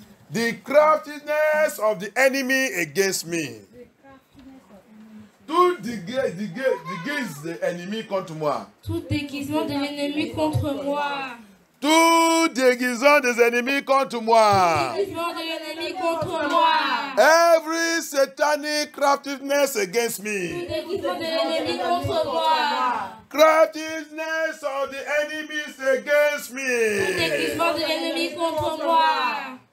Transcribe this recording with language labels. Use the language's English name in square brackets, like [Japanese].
[English] The craftiness of the enemy against me. [French] Tout déguise de l'ennemi contre moi. Tout déguisement de l'ennemi contre moi. Tout déguisement des ennemis contre moi. Tout déguisement de l'ennemi contre moi. [English] Every satanic craftiness against me. [French] Tout déguisement de l'ennemi contre moi. [English] Craftiness of the enemies against me. [French] Tout déguisement de l'ennemi contre moi.